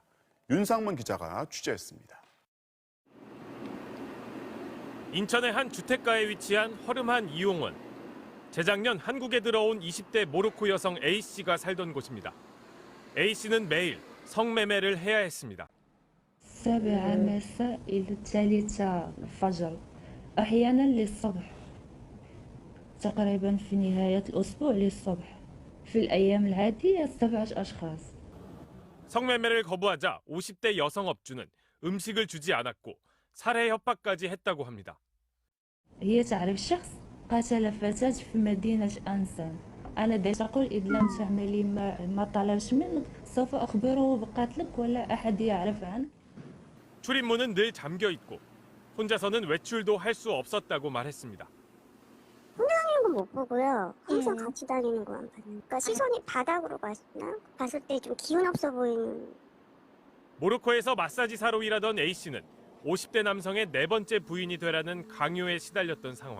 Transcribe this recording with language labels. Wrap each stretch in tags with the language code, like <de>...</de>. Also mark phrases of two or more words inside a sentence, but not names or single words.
<ko>윤상문 기자가 취재했습니다. 인천의 한 주택가에 위치한 허름한 이용원. 재작년 한국에 들어온 20대 모로코 여성 A씨가 살던 곳입니다. A씨는 매일 성매매를 해야 했습니다.</ko> <ar>السابعة مساء إلى الثالثة الفجر أحيانا للصبح تقريبا في نهاية الأسبوع للصبح في الأيام العادية 7 أشخاص.</ar> <ko>성매매를 거부하자 50대 여성 업주는 음식을 주지 않았고 살해 협박까지 했다고 합니다.</ko> <ar>هي تعرف شخص قتل فتاة في مدينة أنسان. أنا دائما أقول إذا لم تعملي ما طلبش منك سوف أخبره بقتلك ولا أحد يعرف عنه.</ar> <ko>출입문은 늘 잠겨 있고 혼자서는 외출도 할 수 없었다고 말했습니다. 혼자 다니는 건 못 보고요. 항상 같이 다니는 것만 봐요. 그러니까 시선이 바닥으로 봤을 때 좀 기운 없어 보이는. 모로코에서 마사지사로 일하던 A씨는 50대 남성의 4번째 부인이 되라는 강요에 시달렸던 상황.</ko>